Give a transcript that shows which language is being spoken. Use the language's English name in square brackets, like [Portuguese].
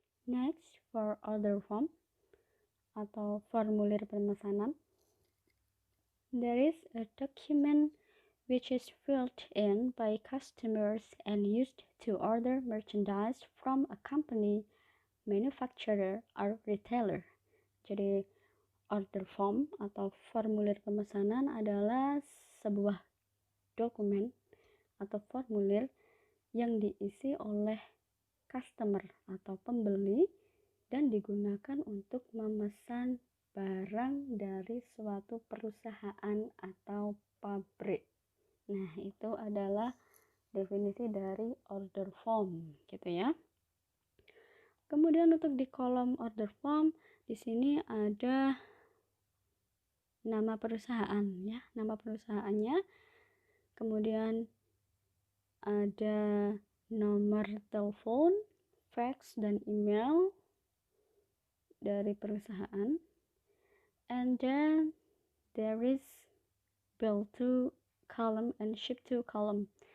[English] Next, for order form [Indonesian] atau formulir pemesanan, [English] there is a document which is filled in by customers and used to order merchandise from a company, manufacturer, or retailer. [Indonesian] Jadi order form atau formulir pemesanan adalah sebuah dokumen atau formulir yang diisi oleh customer atau pembeli dan digunakan untuk memesan barang dari suatu perusahaan atau pabrik. Nah, itu adalah definisi dari order form, gitu ya. Kemudian untuk di kolom order form, di sini ada nama perusahaan ya, nama perusahaannya. Kemudian ada nomor telepon, fax, dan email dari perusahaan. [English] And then there is bill to column and ship to column.